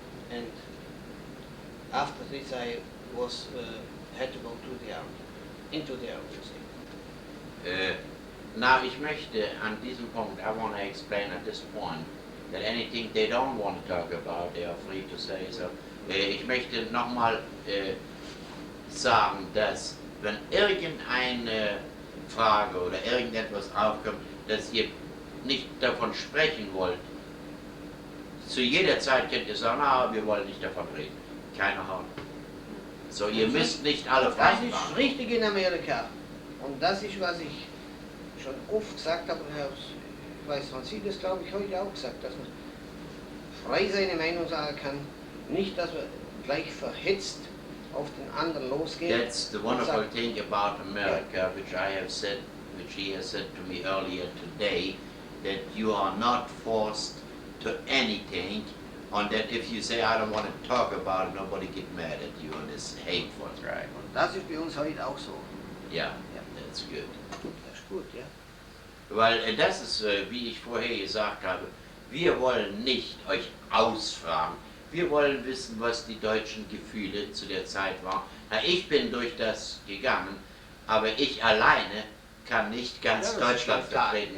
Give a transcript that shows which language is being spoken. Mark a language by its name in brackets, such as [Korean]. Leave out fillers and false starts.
[English] And after this I was had to go to the army, into the army. Now, [German] ich möchte an diesem Punkt, [English] I want to explain at this point that anything they don't want to talk about, they are free to say so. [German] Ich möchte nochmal sagen, dass wenn irgendeine Frage oder irgendetwas aufkommt, dass ihr nicht davon sprechen wollt, zu jeder Zeit könnt ihr sagen, wir wollen nicht davon reden. Keine Ahnung. So, ihr müsst nicht alle Fragen Das ist richtig in Amerika. Und das ist, was ich schon oft gesagt habe, ich weiß, wann Sie das, glaube ich, heute auch gesagt, dass man frei seine Meinung sagen kann, nicht, dass man gleich verhetzt auf den anderen losgeht. [English] That's the wonderful thing about America, which I have said, which he has said to me earlier today, that you are not forced to anything, And that if you say, I don't want to talk about it, nobody get mad at you, and it's hateful. Right. [German] Das ist bei uns heute auch so. [English] Yeah, that's good. [German] Das ist gut, ja. Weil das ist, wie ich vorher gesagt habe, wir wollen nicht euch ausfragen. Wir wollen wissen, was die deutschen Gefühle zu der Zeit waren. Na, ich bin durch das gegangen, aber ich alleine kann nicht ganz Deutschland vertreten.